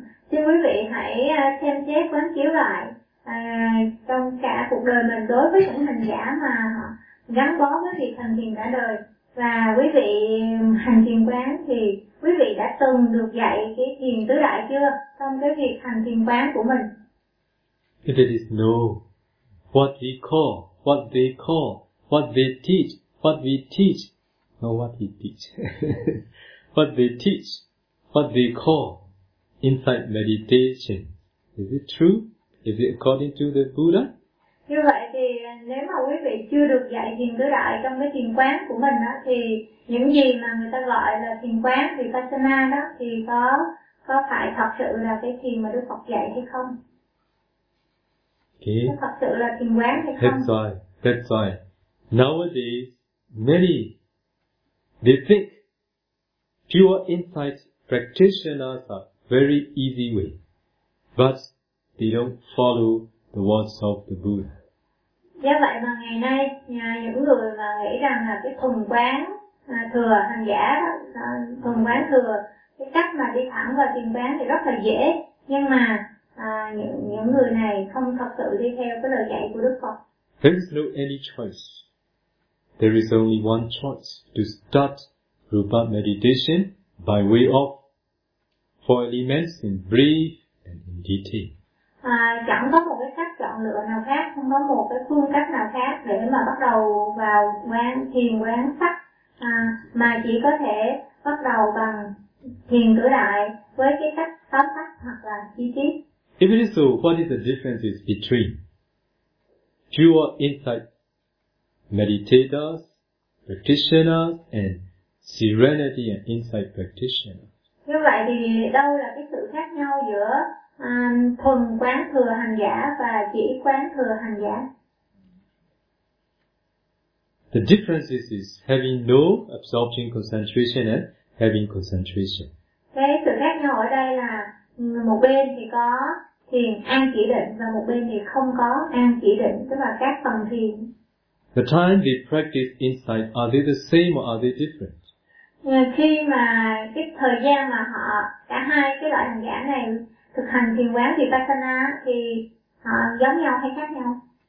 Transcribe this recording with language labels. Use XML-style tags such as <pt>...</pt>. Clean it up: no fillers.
<vi>Xin quý vị hãy xem xét quán chiếu lại trong cả cuộc đời mình đối với những hành giả mà gắn bó với việc hành thiền cả đời. Và quý vị hành thiền quán thì quý vị đã từng được dạy cái thiền tứ đại chưa trong cái việc hành thiền quán của mình?</vi> <en>If it is no, what we call, what they call, what they teach, what we teach, no, what we teach. what they teach, what they call insight meditation. Is it true? Is it according to the Buddha?</en> <vi>Như vậy thì nếu mà quý vị chưa được dạy thiền tứ đại trong cái thiền quán của mình đó, thì những gì mà người ta gọi là thiền quán Vipassana đó thì có phải thật sự là cái thiền mà Đức Phật dạy hay không?</vi> <en>Okay.</en> <vi>Thật sự là thiền quán hay không?</vi> <en>That's why. Nowadays, many, they think pure insight practitioners are very easy way, but they don't follow the words of the Buddha.</en> <vi>Do vậy mà ngày nay những người mà nghĩ rằng là cái thuần quán thừa hành giả đó, thuần quán thừa cái cách mà đi thẳng vào thiền quán thì rất là dễ, nhưng mà những người này không thật sự đi theo cái lời dạy của Đức Phật.</vi> <en>There is no any choice. There is only one choice to start Rupa meditation by way of four elements in brief and in detail.</en> <vi>Chẳng có một cái cách chọn lựa nào khác, không có một cái phương cách nào khác để mà bắt đầu vào quán thiền quán sắc, mà chỉ có thể bắt đầu bằng thiền tứ đại với cái cách tóm tắt hoặc là chi tiết.</vi> <en>If it is so, what is the difference between pure insight meditators, practitioners, and serenity and insight practitioners?</en> <vi>Như vậy thì đâu là cái sự khác nhau giữa thuần quán thừa hành giả và chỉ quán thừa hành giả?</vi> <en>The difference is having no absorption concentration and having concentration.</en> <vi>Cái sự khác nhau ở đây là một bên thì có thiền an chỉ định và một bên thì không có an chỉ định, tức là các tầng thiền.</vi> <en>The time we practice insight, are they the same or are they different?</en> <vi>Khi mà cái thời gian mà họ cả hai cái loại hành giả này thực hành thiền quán Vipassana thì họ giống nhau hay khác nhau?</vi>